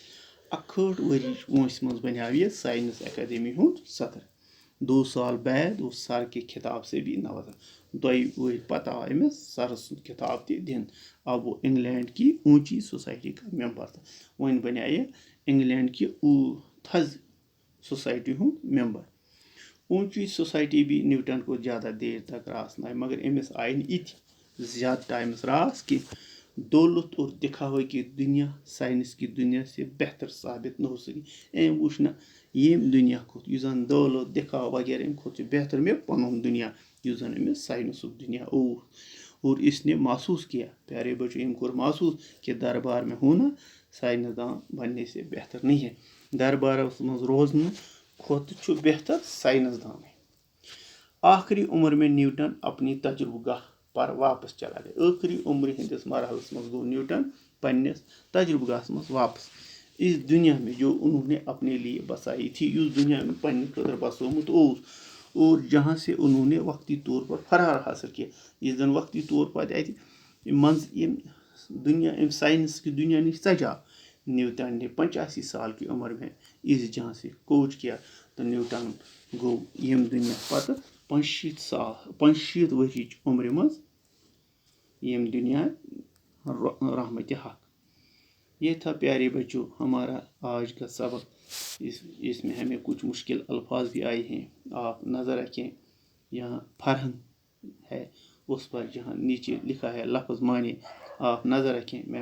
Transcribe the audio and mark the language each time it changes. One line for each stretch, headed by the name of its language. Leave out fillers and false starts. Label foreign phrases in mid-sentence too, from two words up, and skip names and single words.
Kashmiri: 61 ؤرِچ وٲنٛسہِ منٛز بنیو یہِ سائنس اکیڈمی ہُنٛد صدر 2 سال بعد
Urdu: وہ سر کے خطاب سے بھی نوازا
Kashmiri: 2 ؤری پتہٕ آو أمِس سر سُنٛد خطاب تہِ دِنہٕ
Urdu: اب وہ انگلینڈ کی اونچی سوسائٹی کا ممبر تھا
Kashmiri: وۄنۍ بنے یہِ انگلینڈ کی تھز سوسائٹی ہُنٛد ممبر
Urdu: اونچی سوسائٹی بھی نیوٹن کو زیادہ دیر تک راس نہ آئی مگر
Kashmiri: أمِس آئی نہٕ یِتھۍ زیادٕ ٹائمس راس کینٛہہ
Urdu: دولت اور دکھاوے کی دنیا سائنس کی دنیا سے بہتر ثابت نہ ہو سکی
Kashmiri: أمۍ وٕچھ نہٕ ییٚمہِ دُنیا کھۄتہٕ یُس زن دولت دکھاو وغیرہ امہِ کھۄتہٕ چھُ بہتر مےٚ پنُن دُنیا یُس زن أمِس سائنسُک دُنیا اوس
Urdu: اور اس نے محسوس کیا پیارے بچوں
Kashmiri: أمۍ کوٚر محسوس
Urdu: کہ دربار میں ہونا سائنسداں بننے سے بہتر نہیں ہے
Kashmiri: دربارس منٛز روزنہٕ کھۄتہٕ چھُ بہتر سائنسدانٕے
Urdu: آخری عمر میں نیوٹن اپنی تجربہ گاہ پر واپس چلا گیا
Kashmiri: ٲخری عمرِ ہٕنٛدِس مرحلس منٛز گوٚو نیوٹن پننِس تجربہ گاہس منٛز واپس
Urdu: اس دنیا میں جو انہوں نے اپنے لیے بسائی تھی اس دنیا میں
Kashmiri: پننہِ خٲطرٕ بسومُت اوس
Urdu: اور جہاں سے انہوں نے وقتی طور پر فرار حاصل کیا
Kashmiri: یُس زن وقتی طور پر اتہِ منٛز ییٚمہِ دنیا امہِ سائنس کی دنیا نِش ژجاو
Urdu: نیوٹن نے 85 سال کی عمر میں اس جہاں سے کوچ کیا
Kashmiri: تو نیوٹن گوٚو ییٚمہِ دُنیا پتہٕ 65 ؤرِچ عمرِ منٛز ییٚمہِ دنیا رحمتِ حق
Urdu: یہ تھا پیارے بچوں ہمارا آج کا سبق اس میں ہمیں کچھ مشکل الفاظ بھی آئے ہیں آپ نظر رکھیں یہاں فرہن ہے اس پر جہاں نیچے لکھا ہے لفظ معنی آپ نظر رکھیں میں